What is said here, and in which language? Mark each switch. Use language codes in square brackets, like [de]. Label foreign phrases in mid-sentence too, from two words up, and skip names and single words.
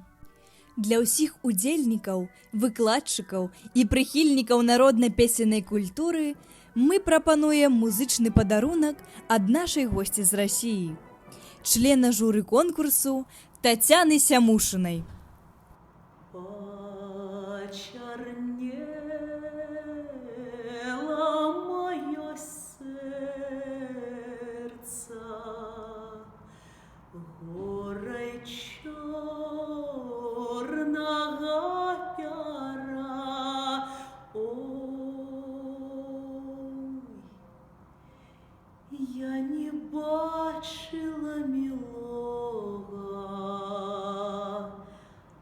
[be] Для ўсіх удзельнікаў, выкладчыкаў і прыхільнікаў народна-песеннай культуры мы прапануем музычны падарунак ад нашай госці з Расіі, члена журы конкурсу Тацяны Сямушынай. [ru] Почернело мое сердце горой черного пера. [uk] Ой, я не бачила милого